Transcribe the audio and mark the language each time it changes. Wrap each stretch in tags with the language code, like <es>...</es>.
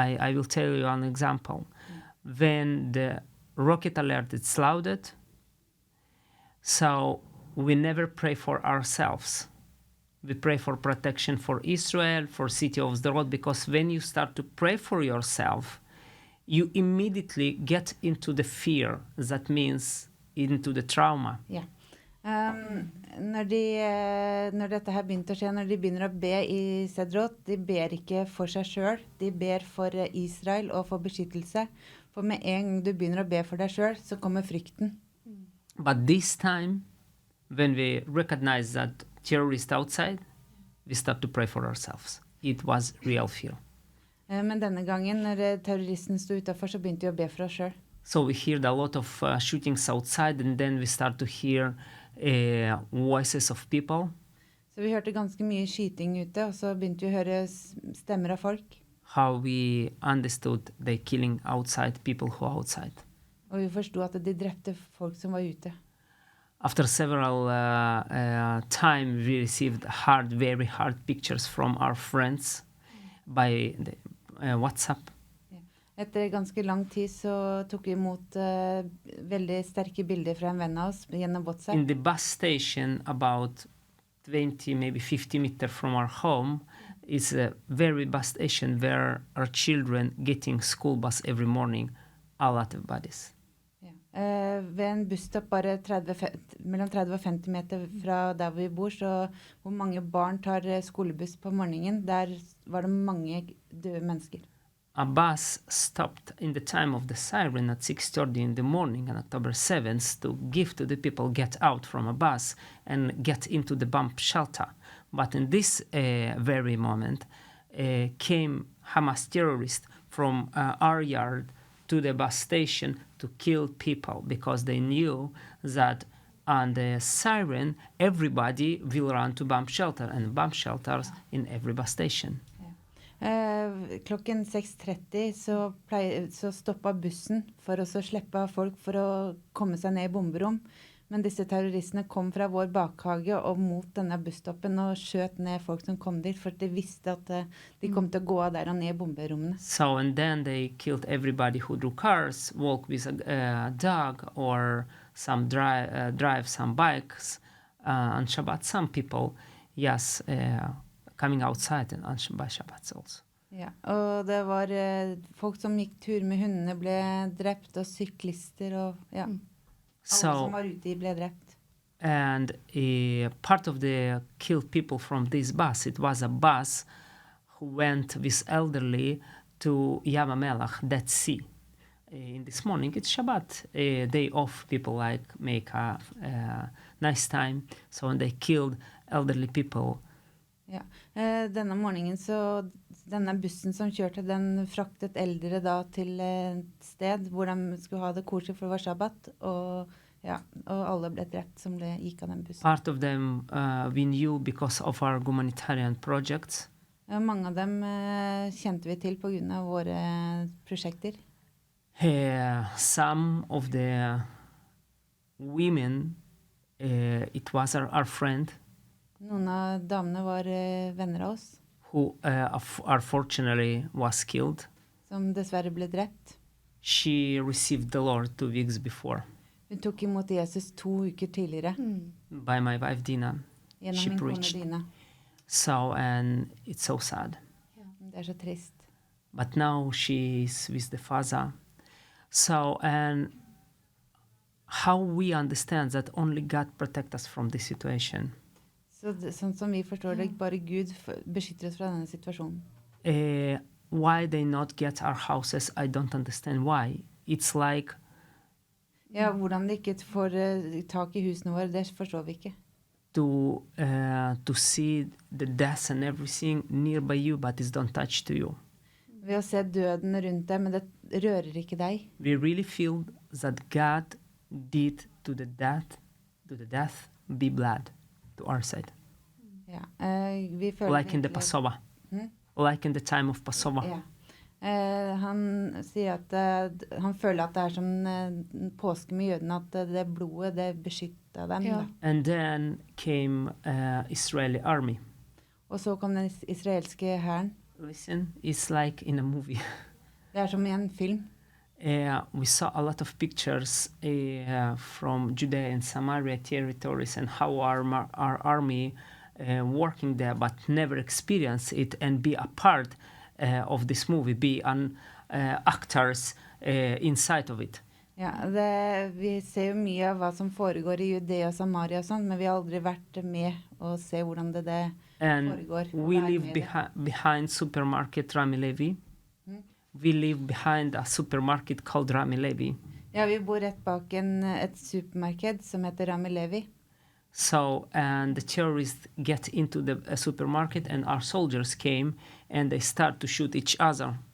<en>I will tell you an example. When the rocket alert is louded, so we never pray for ourselves. We pray for protection for Israel, for city of Sderot, because when you start to pray for yourself, you immediately get into the fear. That means into the trauma.</en> <no>Ja. Når dette her begynte å skje, når de begynner å be i Sderot, de ber ikke for seg selv, de ber for Israel og for beskyttelse. For med en gang du begynner å be for deg selv, så kommer frykten.</no> <en>But this time, when we recognize that terrorists outside, we start to pray for ourselves. It was real fear.</en> <no>Men denne gangen, når terroristen stod utenfor, så begynte vi å be for oss selv.</no> <en>So we heard a lot of shootings outside, and then we start to hear voices of people.</en> <no>Så vi hørte ganske mye skyting ute, og så begynte vi å høre stemmer av folk.</no> <en>How we understood they killing outside people who are outside.</en> <no>Og vi forstod at de drepte folk som var ute.</no> <en>After several time, we received very hard pictures from our friends by the, WhatsApp.</en> <no>Etter ganske lang tid så tok vi imot veldig sterke bilder fra en venn av oss gjennom WhatsApp.</no> <en>In the bus station, about 20, maybe 50 meters from our home, is a very bus station where our children getting school bus every morning, a lot of bodies.</en> <no>Ja. Ved en busstopp bare mellom 30 og 50 meter fra der vi bor, så hvor mange barn tar skolebuss på morgenen, der var det mange døde mennesker.</no> <en>A bus stopped in the time of the siren at 6:30 in the morning on October 7th to give to the people get out from a bus and get into the bomb shelter. But in this very moment came Hamas terrorists from our yard to the bus station to kill people because they knew that on the siren everybody will run to bomb shelter and bomb shelters in every bus station.</en> <no>Klokken 6:30 så stoppet bussen for å slippe av folk for å komme seg ned i bomberom. Men disse terroristene kom fra vår bakhage og mot denne busstoppen og skjøt ned folk som kom dit, for de visste at de kom til å gå av der og ned i bomberommene.</no> <en>So, and then they killed everybody who drew cars, walk with a dog, or some drive some bikes on Shabbat. Some people, yes, coming outside and by Shabbat also.</en> <no>Ja, og det var folk som gikk tur med hundene ble drept, og syklister, og ja. Alle som var ute ble drept.</no> <en>And part of the killed people from this bus, it was a bus who went with elderly to Yam HaMelech, Dead Sea. In this morning, it's Shabbat, day off, people like make a nice time. So when they killed elderly people.</en> <no>Ja, denne morgenen så denne bussen som kjørte, den fraktet eldre da til et sted hvor de skulle ha det koselig for det var Shabbat, og alle ble drept som gikk av den bussen.</no> <en>Part of them we knew because of our humanitarian projects.</en> <no>Mange av dem kjente vi til på grunn av våre prosjekter.</no> <en>Some of the women, it was our friend.</en> <no>Noen av damene var venner av oss.</no> <en>Who unfortunately was killed.</en> <no>Som dessverre ble drept.</no> <en>She received the Lord 2 weeks before.</en> <no>Hun tok imot Jesus 2 uker tidligere.</no> <en>By my wife Dina. She preached.</en> <no>Dina.</no> <en>So, and it's so sad.</en> <no>Det så trist.</no> <en>But now she's with the Father. So, and how we understand that only God protects us from this situation.</en> <no>Så sånn som vi forstår det, bare Gud beskytter oss fra denne situasjonen.</no> <en>Why they not get our houses, I don't understand why. It's like...</en> <no>Ja, hvordan de ikke får tak i husene våre, det forstår vi ikke.</no> <en>To see the death and everything nearby you, but it don't touch to you.</en> <no>Ved å se døden rundt deg, men det rører ikke deg.</no> <en>We really feel that God did to the death be blood. To our side.</en> <no>Ja, vi føler</no> <en>like in the Passover. Like in the time of Passover.</en> <no>Ja. Han sier at han føler at det som påske med jødene, at det blodet, det beskyttet dem. Ja.</no> <en>And then came Israeli army.</en> <no>Og så kom den israelske hæren.</no> <en>Listen, it's like in a movie.</en> <no>Det som i en film.</no> <en>We saw a lot of pictures from Judea and Samaria territories and how our army working there, but never experience it and be a part of this movie, be an actors inside of it.</en> <no>Ja, vi ser jo mye av hva som foregår i Judea og Samaria og sånt, men vi har aldri vært med og se hvordan det foregår.</no> <en>And we live behind supermarket Rami Levi. We live behind a supermarket called Rami Levi.</en> <no>Ja, vi bor rett bak et supermarked som heter Rami Levi.</no> <en>So, and the terrorists get into the supermarket and our soldiers came and they start to shoot each other.</en>